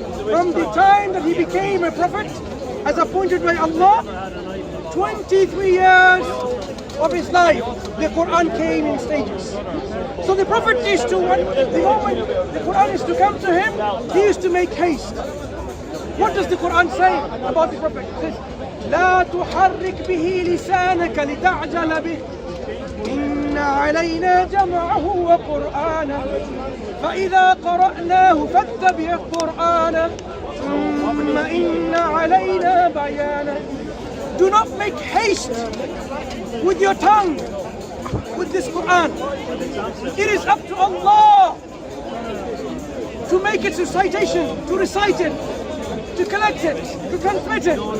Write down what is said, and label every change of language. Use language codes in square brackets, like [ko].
[en] From the time that he became a prophet as appointed by Allah, 23 years of his life, the Quran came in stages. So the prophet used to, the moment the Quran is to come to him, he used to make haste. What does the Quran say about the prophet? It says, [ar] لا تحرك به لسانك لتعجل به إن علينا جمعه وقرآنه فإذا قرأناه فاتبع قرآنه ثم إن علينا بيانه. [en] Do not make haste with your tongue with this Quran. It is up to Allah to make its recitation, to recite it, to collect it, to transmit it.